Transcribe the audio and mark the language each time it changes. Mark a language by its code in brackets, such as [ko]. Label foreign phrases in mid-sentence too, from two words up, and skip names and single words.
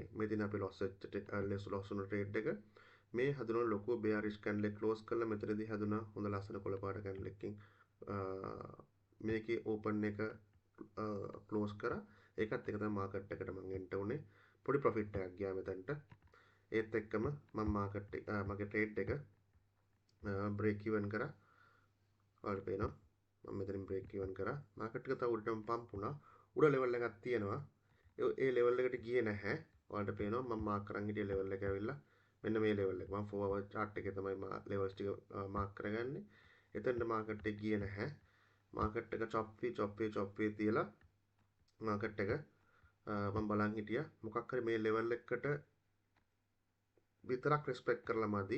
[si] මෙතන අපි loss වුණ ට්‍රේඩ් එක මේ හදුන ලොකු [en] bearish candle [si] එක close කරලා මෙතනදී හදුන හොඳ ලස්සන කොළ පාට candle එකකින් මේකේ open එක close කරා. ඒකත් එක තමයි මාකට් එකට මම එන්ටර් උනේ. පොඩි profit එකක් ගියා මෙතනට. ඒත් එක්කම මම මාකට් එක මගේ ට්‍රේඩ් එක [en] break even [si] කරා. ඔයාලට පේනවා මම මෙතනින් [en] break even [si] කරා. මාකට් එක තව උඩටම පම්ප් වුණා. උඩ level එකක් තියෙනවා. ඒ level එකට ගියේ නැහැ. ඔයාලට පේනවා මම මාක් කරන් හිටිය level එක ඇවිල්ලා මෙන්න මේ level එක. මම [en] 4 hour chart [si] එකේ තමයි levels ටික මාක් කරගන්නේ. එතනට මාකට් එක ගියේ නැහැ. මාකට් එක chop තියලා මාකට් එක මම බලන් හිටියා මොකක් හරි මේ level එකට විතරක් respect කරලා මදි.